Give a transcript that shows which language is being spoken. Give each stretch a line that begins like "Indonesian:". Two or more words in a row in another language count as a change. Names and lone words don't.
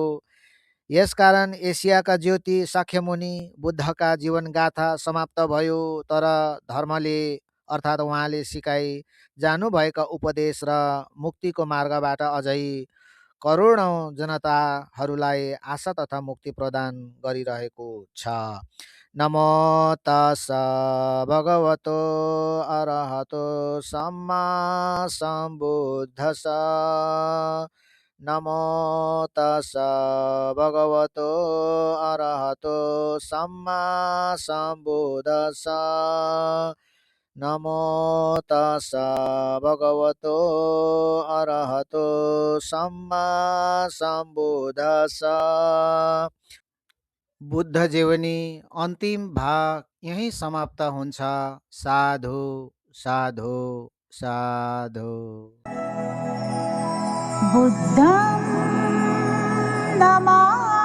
Nepali: यसकारण एसियाका ज्योति शाक्यमुनि बुद्धका जीवनगाथा समाप्त भयो। तर धर्मले अर्थात् उहाँले सिकाइ जानुभएका उपदेश र मुक्तिको मार्गबाट अझै करोडौँ जनताहरूलाई आशा तथा मुक्ति प्रदान गरिरहेको छ।
Pali: नमो तस् भगवतो अरहतो सम्मा सम्बुद्धस्स। नमो तस् भगवतो अरहतो सम्मा सम्बुद्धस्स। नमो तस् भगवतो अरहतो सम्मा सम्बुद्धस्स।
Nepali: बुद्ध जीवनी अन्तिम भाग यही समाप्त हुन्छ।
Pali: साधु साधु साधु। बुद्धं नमामि।